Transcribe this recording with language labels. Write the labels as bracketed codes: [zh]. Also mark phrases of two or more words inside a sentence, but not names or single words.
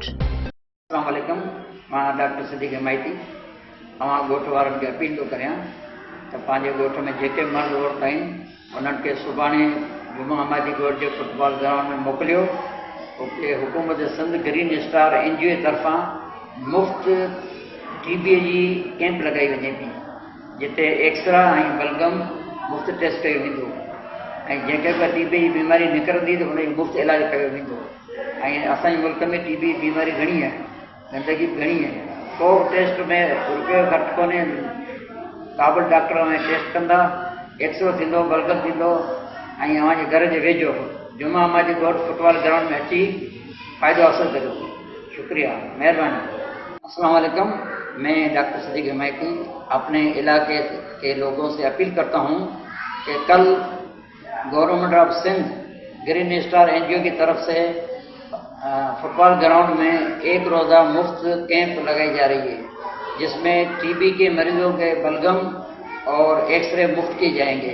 [ar] السلام علیکم، [sd] میں ڈاکٹر صدیق حمایتی گوٹ والن کے اپیل تو کریاں تو پانچے گوٹ میں جیکے مرد عورت آئیں انہوں کے صبحانے جمعہ حمایتی گوٹ کے فٹ بال گراؤنڈ میں موکلیو۔ حکومت سندھ گرین سٹار NGO طرفاں مفت TB جی کیمپ لگائی وجے پی، جتے ایکسرا بلغم مفت ٹیسٹ کयो वेंदो ऐं जंहिंखे बि TB जी बीमारी निकिरंदी त हुनजो मुफ़्त इलाजु कयो वेंदो। ऐं असांजे मुल्क में TB जी बीमारी घणी आहे, गंदगी बि घणी आहे। को टेस्ट में रुपयो घटि कोन्हे, क़ाबिल डॉक्टर में टेस्ट कंदा, एक्सरो थींदो, बलगम थींदो ऐं अव्हांजे घर जे वेझो जुमा हमायती गोट फुटबॉल ग्राउंड में अची फ़ाइदो हासिल करियो। शुक्रिया, महिरबानी। [ar] السلام علیکم, [ur] میں ڈاکٹر صدیق حمایتی اپنے علاقے کے لوگوں سے اپیل کرتا ہوں کہ کل [en] Government of Sindh [ur] گرین سٹار NGO کی طرف سے فٹ بال گراؤنڈ میں ایک روزہ مفت کیمپ لگائی جا رہی ہے، جس میں TB کے مریضوں کے بلغم اور ایکسرے مفت کیے جائیں گے.